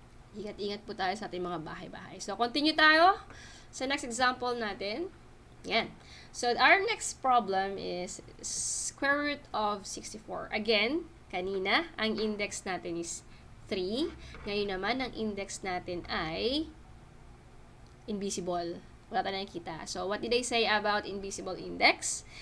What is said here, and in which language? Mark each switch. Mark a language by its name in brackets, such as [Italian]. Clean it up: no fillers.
[Filipino] Ingat-ingat po tayo sa ating mga bahay-bahay. So, continue tayo sa next example natin. Yan. [English] So, our next problem is square root of 64. [Filipino] Again, kanina, ang index natin is 3. Ngayon naman, ang index natin ay invisible. Wala tayong nakikita. [English] So, what did I say about invisible index?